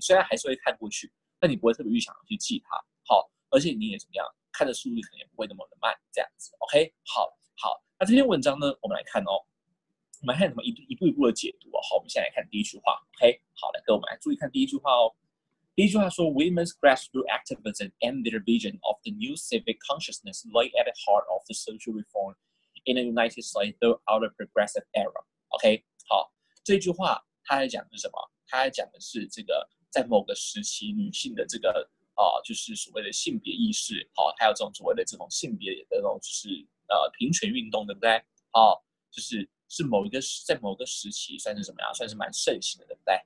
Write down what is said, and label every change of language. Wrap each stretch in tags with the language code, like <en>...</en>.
<zh>你虽然还是会看过去，但你不会特别去想去记它。好，而且你也怎么样，看的速度可能也不会那么的慢，这样子。 OK， 好，那这篇文章呢，我们来看哦，我们来看怎么一步一步的解读哦。好，我们现在来看第1句话。 OK， 好，来跟我们来注意看第1句话哦。第1句话说</zh> <en>，Women's grassroots activism and their vision of the new civic consciousness lay at the heart of the social reform in the United States throughout the progressive era.</en> <zh>OK， 好，这句话它在讲的是什么？它在讲的是这个在某个时期女性的这个就是所谓的性别意识，还有这种所谓的这种性别的这种就是平权运动，对不对？就是在某个时期算是什么呀？算是蛮盛行的，对不对？</zh>